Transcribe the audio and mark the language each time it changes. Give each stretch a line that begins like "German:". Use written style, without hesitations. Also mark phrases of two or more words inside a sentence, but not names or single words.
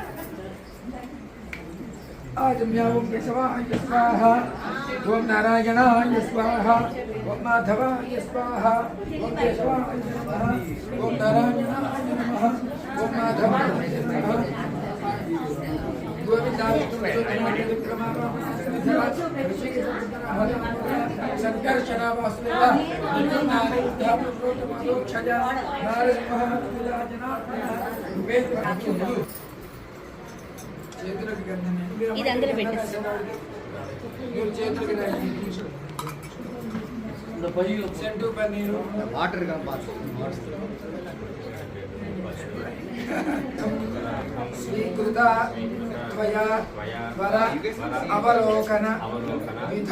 Sanskrit: आजम्यावं केशवाय स्वाहा ओम नारायणाय स्वाहा ओम माधवाय स्वाहा ओम केशवाय नमः ओम नारायणाय नमः ओम माधवाय नमः गोविंदाय संकर्षणा वासुदेवा नारदोक्षजा नारद
Telugu: ఇది అందులో పెట్టేసి
Sanskrit: వాటర్ స్వీకృత త్వయా వర అవలోకన విధౌ